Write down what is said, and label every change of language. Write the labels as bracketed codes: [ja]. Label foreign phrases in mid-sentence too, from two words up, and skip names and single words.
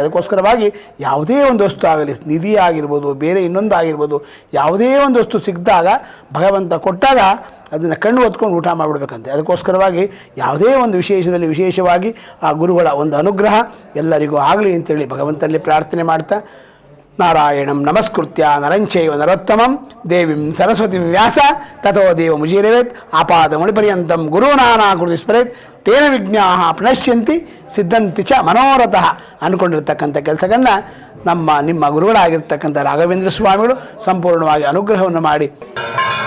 [kn] ಅದಕ್ಕೋಸ್ಕರವಾಗಿ ಯಾವುದೇ ಒಂದು ವಸ್ತು ಆಗಲಿ, ನಿಧಿ ಆಗಿರ್ಬೋದು, ಬೇರೆ ಇನ್ನೊಂದು ಆಗಿರ್ಬೋದು, ಯಾವುದೇ ಒಂದು ವಸ್ತು ಸಿಕ್ಕಿದಾಗ ಭಗವಂತ ಕೊಟ್ಟಾಗ ಅದನ್ನು ಕಣ್ಣು ಹೊತ್ಕೊಂಡು ಊಟ ಮಾಡಿಬಿಡ್ಬೇಕಂತೆ. ಅದಕ್ಕೋಸ್ಕರವಾಗಿ ಯಾವುದೇ ಒಂದು ವಿಶೇಷದಲ್ಲಿ ವಿಶೇಷವಾಗಿ ಆ ಗುರುಗಳ ಒಂದು ಅನುಗ್ರಹ ಎಲ್ಲರಿಗೂ ಆಗಲಿ ಅಂತೇಳಿ ಭಗವಂತನಲ್ಲಿ ಪ್ರಾರ್ಥನೆ ಮಾಡ್ತಾ, [sa] ನಾರಾಯಣಂ ನಮಸ್ಕೃತ್ಯ ನರಂಚೈವ ನರೋತ್ತಮಂ ದೇವಿಂ ಸರಸ್ವತಿಂ ವ್ಯಾಸ ತಥೋ ದೇವ ಮುಜೀರವೇತ್ ಆಪಾದ ಮುಳಿಪರ್ಯಂತಂ ಗುರುನಾನಾಕೃತಿ ಸ್ಮರೇತ್ ತೇನ ವಿಜ್ಞಾಃ ಪ್ರಣಶ್ಯಂತಿ ಸಿದ್ಧಂತಿ ಚ ಮನೋರಥಃ [kn] ಅಂದ್ಕೊಂಡಿರ್ತಕ್ಕಂಥ ಕೆಲಸಗಳನ್ನು ನಿಮ್ಮ ಗುರುಗಳಾಗಿರ್ತಕ್ಕಂಥ ರಾಘವೇಂದ್ರ ಸ್ವಾಮಿಗಳು ಸಂಪೂರ್ಣವಾಗಿ ಅನುಗ್ರಹವನ್ನು ಮಾಡಿ